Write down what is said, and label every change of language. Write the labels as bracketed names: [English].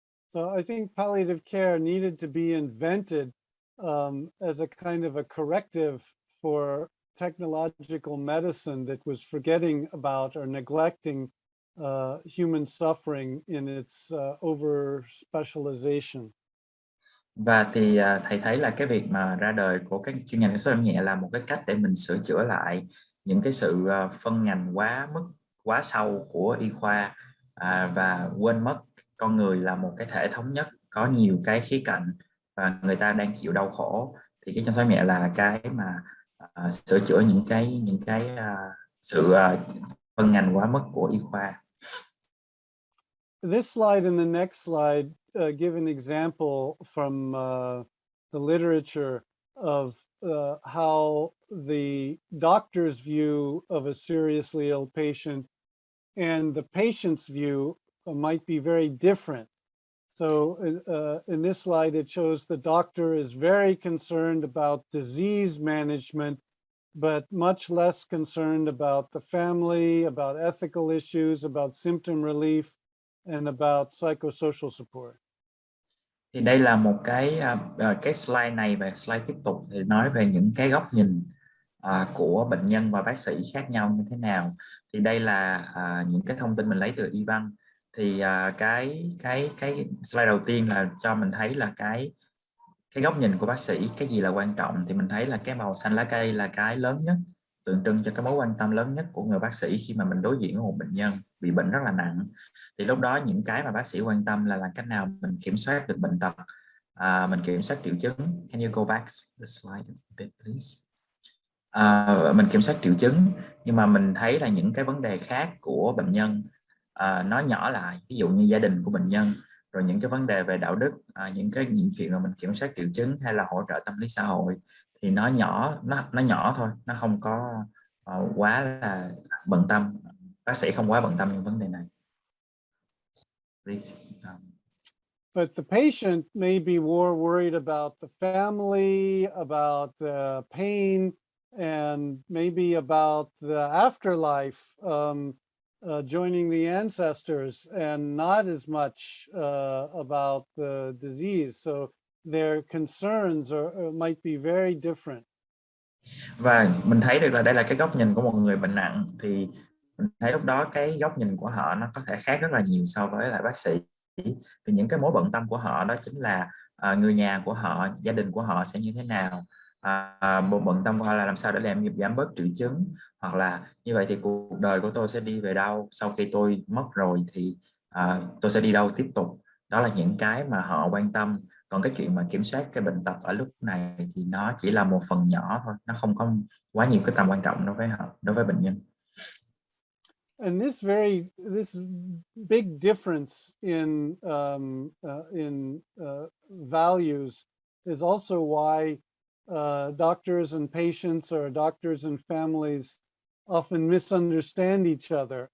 [English] So I think palliative care needed to be invented as a kind of a corrective for technological medicine that was forgetting about or neglecting human suffering in its over specialization. [Vietnamese] Và thì thầy thấy là cái việc mà ra đời của các chuyên ngành chăm sóc nhẹ là một cái cách để mình sửa chữa lại những cái sự phân ngành quá sâu của y khoa, và quên mất con người là một cái thể thống nhất, có nhiều cái khía cạnh và người ta đang chịu đau khổ. Thì cái chăm sóc nhẹ là cái mà sửa chữa những cái sự phân ngành quá mức của y khoa. [English] This slide and the next slide give an example from the literature of how the doctor's view of a seriously ill patient and the patient's view might be very different. So in this slide, it shows the doctor is very concerned about disease management, but much less concerned about the family, about ethical issues, about symptom relief, and about psychosocial support. [Vietnamese] Thì đây là một cái slide này và slide tiếp tục thì nói về những cái góc nhìn của bệnh nhân và bác sĩ khác nhau như thế nào. Thì đây là những cái thông tin mình lấy từ y văn. thì cái slide đầu tiên là cho mình thấy là cái góc nhìn của bác sĩ, cái gì là quan trọng, thì mình thấy là cái màu xanh lá cây là cái lớn nhất, tượng trưng cho cái mối quan tâm lớn nhất của người bác sĩ khi mà mình đối diện với một bệnh nhân bị bệnh rất là nặng. Thì lúc đó những cái mà bác sĩ quan tâm là cách nào mình kiểm soát được bệnh tật, mình kiểm soát triệu chứng. [English] Can you go back the slide a bit, please? [Vietnamese] Mình kiểm soát triệu chứng, nhưng mà mình thấy là những cái vấn đề khác của bệnh nhân nó nhỏ lại, ví dụ như gia đình của bệnh nhân, rồi những cái vấn đề về đạo đức, những chuyện mà mình kiểm soát triệu chứng hay là hỗ trợ tâm lý xã hội thì nó nhỏ thôi, nó không có quá là bận tâm. Bác sĩ không quá bận tâm những vấn đề này. [English] Please. But the patient may be more worried about the family, about the pain, and maybe about the afterlife, joining the ancestors, and not as much about the disease. So their concerns might be very different. [Vietnamese] Và mình thấy được là đây là cái góc nhìn của một người bệnh nặng, thì mình thấy lúc đó cái góc nhìn của họ nó có thể khác rất là nhiều so với lại bác sĩ. Thì những cái mối bận tâm của họ đó chính là người nhà của họ, gia đình của họ sẽ như thế nào, một bận tâm của họ là làm sao để làm giảm bớt triệu chứng, hoặc là như vậy thì cuộc đời của tôi sẽ đi về đâu, sau khi tôi mất rồi thì tôi sẽ đi đâu tiếp tục. Đó là những cái mà họ quan tâm. Còn cái chuyện mà kiểm soát cái bệnh tật ở lúc này thì nó chỉ là một phần nhỏ thôi, nó không có quá nhiều cái tầm quan trọng đối với họ, đối với bệnh nhân. [English] And this big difference in values is also why doctors and patients, or doctors and families, often misunderstand each other.